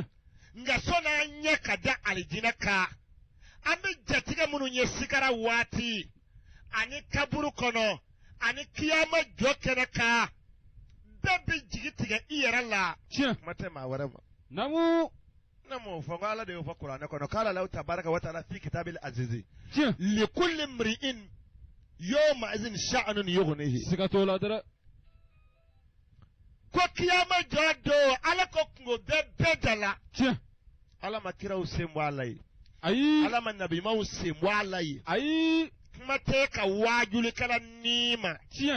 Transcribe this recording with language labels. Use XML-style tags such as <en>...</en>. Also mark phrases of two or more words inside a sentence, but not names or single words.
<bm>Nka sɔnni an ɲɛ ka da alijinɛ kan an bɛ jatigɛ minnu ye sigara waati ani kaburu kɔnɔ ani kiyama jɔ kɛnɛ kan bɛɛ bɛ jigi tigɛ i yɛrɛ la. Tiɲɛ. Kuma tɛ maa wɛrɛ ma. Namu. Ne m'o fɔ ko ala de y'o fɔ kuranɛ kɔnɔ k'ala la</bm> <ar>تبارك وتعالى في الكتاب العزيز.</ar> <bm>Tiɲɛ.</bm> <ar>لكل امرئ يومئذ شأن يغنيه.</ar> <bm>Siga t'o la dɛrɛ. Ko kiyama jɔ don ala ko kungo bɛɛ da la. Tiɲɛ. Ala ma kiraw sen bɔ a la ye. Ayi. Ala ma nabimaw sen bɔ a la ye. Ayi. Kuma tɛ ka wajulikɛla ni ma. Tiɲɛ.</bm>